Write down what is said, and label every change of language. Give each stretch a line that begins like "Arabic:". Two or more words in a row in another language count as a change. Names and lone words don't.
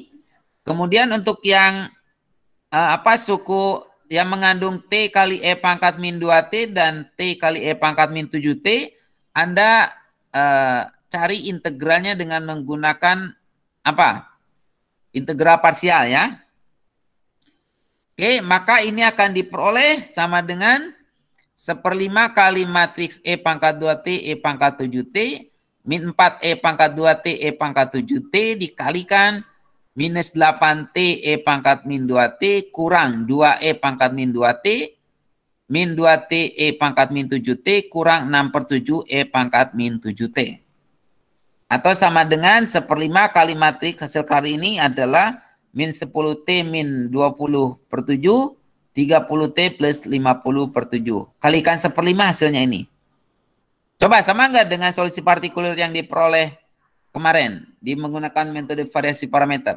Indonesian: Kemudian untuk yang suku yang mengandung T kali E pangkat min 2T dan T kali E pangkat min 7T, Anda cari integralnya dengan menggunakan integral parsial ya. Oke, maka ini akan diperoleh sama dengan 1/5 kali matriks E pangkat 2T, E pangkat 7T, min 4 E pangkat 2T, E pangkat 7T, dikalikan minus 8T E pangkat min 2T, kurang 2 E pangkat min 2T, min 2T E pangkat min 7T, kurang 6/7 E pangkat min 7T. Atau sama dengan 1/5 kali matriks hasil kali ini adalah min 10T min 20/7, 30T plus 50/7. Kalikan 1/5 hasilnya ini. Coba sama nggak dengan solusi partikular yang diperoleh kemarin di menggunakan metode variasi parameter?